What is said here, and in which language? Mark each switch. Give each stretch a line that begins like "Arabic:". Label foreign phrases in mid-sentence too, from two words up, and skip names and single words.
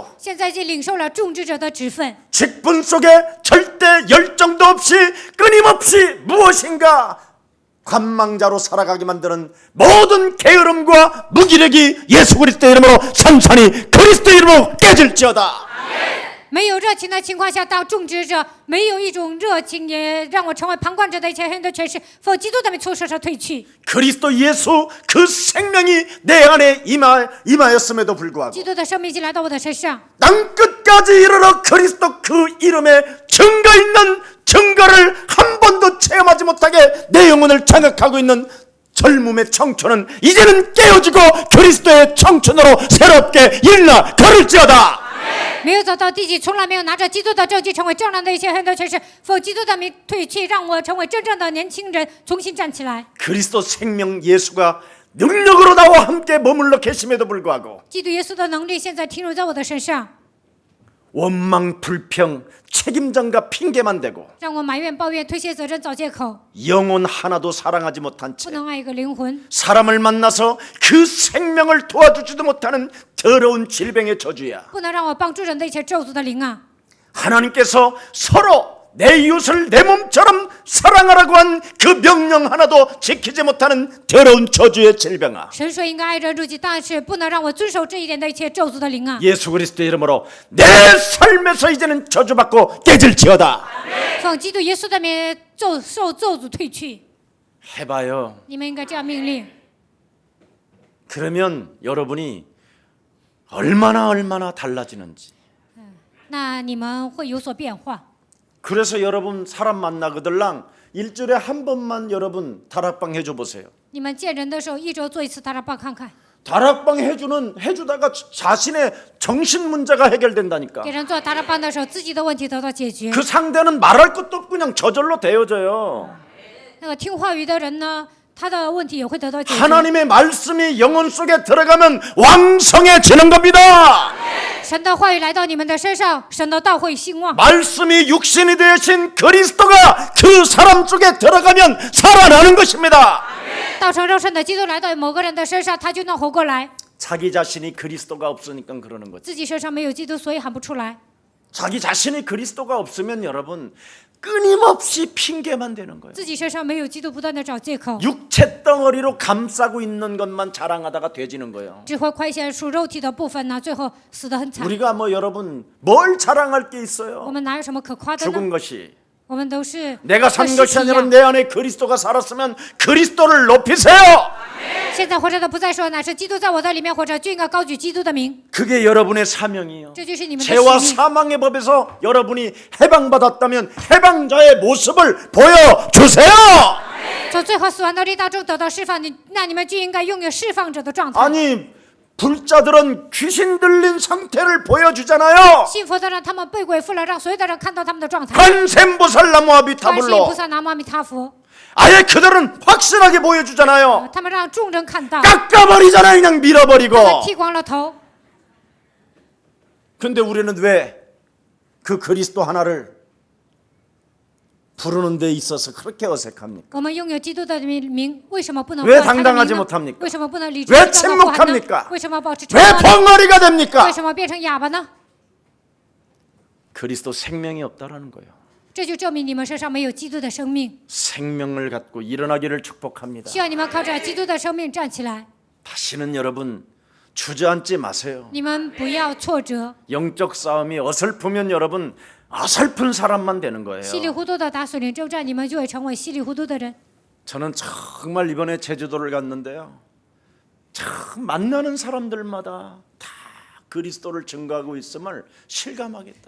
Chinese: 现在已经领受了种植者的职分，
Korean: 직분 속에 절대 열정도 없이 끊임없이 무엇인가 관망자로 살아가게 만드는 모든 게으름과 무기력이 예수 그리스도의 이름으로 산산이 그리스도의 이름으로 깨질지어다.
Chinese: 没有热情的情况下当种植者，没有一种热情也让我成为旁观者的一切黑暗的权势，奉基督的名从身上褪去。
Korean: 그리스도 예수 그 생명이 내 안에 임하였음에도 불구하고
Chinese: 基督的生命已经来到我的身上，
Korean: 땅 끝까지 이르러 그리스도 그 이름에 증거 있는 증거를 한 번도 체험하지 못하게 내 영혼을 장악하고 있는 젊음의 청춘은 이제는 깨어지고 그리스도의 청춘으로 새롭게 일나 걸을지어다.
Chinese: 没有走到地极，从来没有拿着基督的证据成为正常的一切黑暗的权势，奉基督的名褪去，让我成为真正的年轻人，重新站起来。
Korean: 그리스도 생명 예수가 능력으로 나와 함께 머물러 계심에도 불구하고
Chinese: 基督耶稣的能力现在停留在我的身上，
Korean: 원망 불평 책임전과 핑계만 대고
Chinese: 让我埋怨、抱怨、推卸责任、找借口，
Korean: 영혼 하나도 사랑하지 못한
Chinese: 不
Korean: 채
Chinese: 能爱一个灵魂，
Korean: 사람을 만나서 그 생명을 도와주지도 못하는 더러운 질병의 저주야.
Chinese: 不能让我帮助人的一切咒诅的灵啊！
Korean: 하나님께서 서로 내 이웃을 내 몸처럼 사랑하라고 한 그 명령 하나도 지키지 못하는 더러운 저주의 질병아.
Chinese: 神说应该爱人如己，但是不能让我遵守这一点的一切咒诅的灵啊！
Korean: 예수 그리스도의 이름으로 내 삶에서 이제는 저주받고 깨질지어다.
Chinese: 奉基督耶稣的名受咒诅退去，
Korean: 해봐요.
Chinese: 你们应该这样命令。
Korean: 그러면 여러분이 얼마나 달라지는지.
Chinese: 那你们会有所变化。
Korean: 그래서 여러분 사람 만나거들랑 일주일에 한 번만 여러분 다락방 해줘 보세요.
Chinese: 你们见人的时候，一周做一次大家帮看看，
Korean: 다락방 해주다가 자신의 정신 문제가 해결된다니까.
Chinese: 给人做大家帮的时候，自己的问题得到解决。
Korean: 그 상대는 말할 것도 없고 그냥 저절로 되어져요.
Chinese: 那个听话语的人呢，他的问题也会得到解决。
Korean: 하나님의 말씀이 영혼 속에 들어가면 왕성해지는 겁니다.
Chinese: 神的话语来到你们的身上，神的道会兴旺。
Korean: 말씀이 육신이 되신 그리스도가 그 사람 속에 들어가면 살아나는 것입니다.
Chinese: 道成肉身的基督来到某个人的身上，他就能活过来。
Korean: 자기 자신이 그리스도가 없으니까 그러는 거죠.
Chinese: 自己身上没有基督，所以喊不出来。
Korean: 자기 자신이 그리스도가 없으면 여러분 끊임없이 핑계만 대는 거예요.
Chinese: 自己身上没有基督，不断的找借口，
Korean: 육체 덩어리로 감싸고 있는 것만 자랑하다가 돼지는 거예요.
Chinese: 只会亏欠属肉体的部分呢，最后死得很惨。
Korean: 우리가 뭐 여러분 뭘 자랑할 게
Chinese: 我
Korean: 있어요?
Chinese: 们哪有什么可夸的
Korean: 죽은
Chinese: 呢？
Korean: 것이
Chinese: 我们都是
Korean: 내가 산
Chinese: 和
Korean: 것이
Chinese: 尸体一
Korean: 아니라
Chinese: 样。
Korean: 내 안에 그리스도가 살았으면 그리스도를 높이세요.
Chinese: 现在活着的不再说，乃是基督在我的里面活着，就应该高举基督的名。
Korean: 그게 여러분의 사명이에요.
Chinese: 这就是你们的
Korean: 죄와
Chinese: 使命。
Korean: 사망의 법에서 여러분이 해방받았다면 해방자의 모습을 보여주세요.
Chinese: 从最后死亡的力当中得到释放，那你们就应该拥有释放者的状态。
Korean: 아니 불자들은 귀신 들린 상태를 보여주잖아요.
Chinese: 信佛的人，他们被鬼附了，让所有的人看到他们的状态。
Korean: 관세음보살나무
Chinese: 观世音
Korean: 아비타불로
Chinese: 菩萨南无阿弥陀佛，
Korean: 아예 그들은 확실하게 보여주잖아요.
Chinese: 他们让众人看到，
Korean: 깎아버리잖아요. 그냥 밀어버리고.
Chinese: 他们剃光了头。
Korean: 근데 우리는 왜 그 그리스도 하나를 부르는 데 있어서 그렇게 어색합니까?
Chinese: 我们拥有基督的名，为什么不能
Korean: 왜
Chinese: 唤他的
Korean: 당당하지
Chinese: 名呢
Korean: 못합니까
Chinese: 为什么不能理直
Korean: 왜
Chinese: 气壮地呼喊呢
Korean: 침묵합니까
Chinese: 为什么保持沉
Korean: 왜
Chinese: 默呢？
Korean: 벙어리가 됩니까?
Chinese: 为什么变成哑巴呢？
Korean: 그리스도 생명이 없다라는 거예요.
Chinese: 这就证明你们身上没有基督的生命。
Korean: 생명을 갖고 일어나기를 축복합니다.
Chinese: 希望你们靠着基督的生命站起来，
Korean: 다시는 여러분 주저앉지 마세요.
Chinese: 你们不要挫折。
Korean: 영적 싸움이 어설프면 여러분 어설픈 사람만 되는 거예요.
Chinese: 稀里糊涂的打属灵征战，你们就会成为稀里糊涂的人。
Korean: 저는 정말 이번에 제주도를 갔는데요. 참 만나는 사람들마다 다 그리스도를 증거하고 있음을 실감하겠다.